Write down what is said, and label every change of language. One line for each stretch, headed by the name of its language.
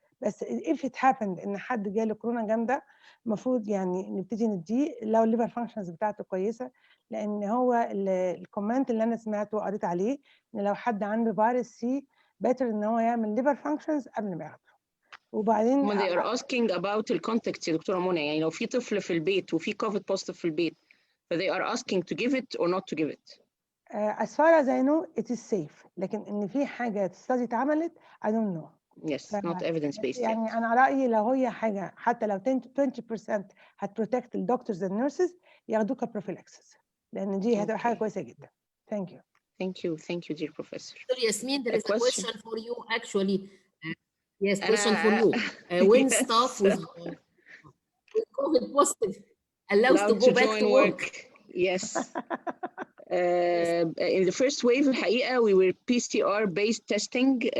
Arabic: بس
English: if it happened
Arabic: ان حد جاله كورونا جامده، المفروض يعني نبتدي نديه لو الليفر فانكشنز بتاعته كويسه، لان هو الكومنت اللي انا سمعته وقريت عليه ان لو حد عنده فيروس سي better ان هو يعمل ليفر فانكشنز قبل ما ياخده. وبعدين
English: they are asking about
Arabic: الكونتاكت يا دكتوره منى، يعني لو في طفل في البيت وفي كوفيد بوزيتيف في البيت،
English: they are asking to give it
Arabic: or not to give it.
English: as far as I know it is safe،
Arabic: لكن ان في حاجه
English: study اتعملت I don't know. Yes, not evidence based.
Arabic: يعني yet. انا رايي لو هي حاجه حتى لو 10-20% هتبروتكت الدكتورز
English: and nurses
Arabic: ياخدوه كبروفيلاكسس، لان دي هتبقى حاجه كويسه جدا.
English: Thank you. Thank you, dear professor. So Yasmin, there is a question for you actually. Yes, question for you. When yes. staff with COVID positive allowed to go back to work? Yes. In the first wave الحقيقة we were PCR based testing.